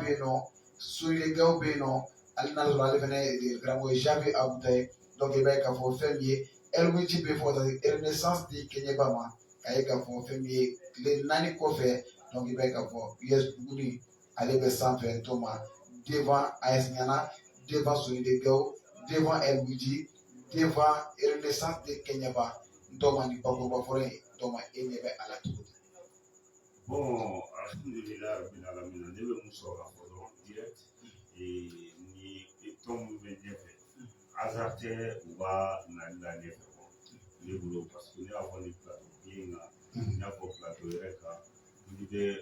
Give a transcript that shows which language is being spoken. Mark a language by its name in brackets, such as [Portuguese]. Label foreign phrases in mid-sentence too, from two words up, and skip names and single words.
[Bambara] bɛ yen nɔ Soyilegaw bɛ yen nɔ ale n'a sɔrɔ ale fɛnɛ karamɔgɔ ye Janvier Abuta ye donc i b'a ye k'a fɔ fɛn min ye LWG bɛ fɔ ka taa se Renaissance di Kɛɲɛba ma k'a ye k'a fɔ fɛn min ye tile 4 kɔfɛ donc i b'a ye k'a fɔ US Buguni ale bɛ sanfɛ Ntɔma devant AS Ɲana devant Soyilegaw devant LWG devant Renaissance de Kɛɲɛba Ntɔma ni bakuruba fɔlɔ in Ntɔma e ɲɛ bɛ a la cogo di. Bon, [Arabic] الحمد لله رب العالمين [Bambara] ne bɛ mun sɔrɔ ka fɔ dɔrɔn direct ni tɔn min bɛ ɲɛfɛ hasard tɛ u ka nali la ɲɛfɛ ne bolo [French] parce que [Bambara] ne y'a fɔ ni plateau kelen kan n y'a fɔ plateau yɛrɛ kan n'i bɛ